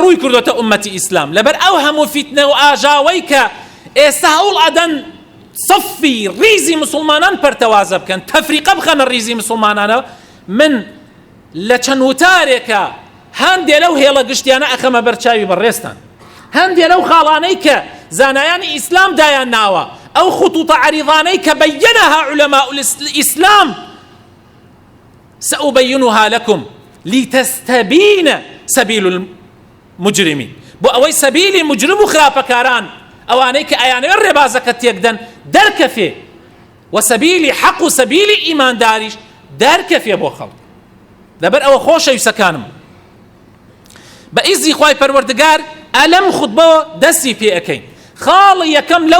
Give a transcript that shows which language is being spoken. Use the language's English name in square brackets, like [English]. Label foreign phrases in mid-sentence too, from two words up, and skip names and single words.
[Central Kurdish] ڕووی کردوتە ئومەتی ئیسلام لەبەر ئەو هەموو فیتنە و ئاژاوەی کە ئێستا هەوڵ ئەدەن صفی ریزی مسلمانان پەرتەوازە بکەن تەفریقە بخەنە ریزی مسلمانانە من لە چەند وتارێکە هەندێ لەو هێڵە گشتیانە ئەخەمە بەرچاوی بەڕێستان هەندێ لەو خاڵانەی کە زانایانی ئیسلام دایان ناوە ئەو خطوطە عەریضانەی کە بەیەنەها [Arabic] عولەماء الئیسلام سأبينها لكم لتستبين سبيل المجرمين [Central Kurdish] بۆ ئەوەی سەبیلی مجرم و خراپەکاران ئەوانەی کە ئەیانەوێت ڕێبازەکە تێکدەن دەرکەفێ و سەبیلی حەق و سەبیلی ئیمانداریش دەرکەفێ بۆ خەڵک لەبەر ئەوە خۆشەویستەکانم بە ئیزنی خوای پەروەردگار ئەلەم خوتبەوە دەستی پێ ئەکەین خاڵی یەکەم لەو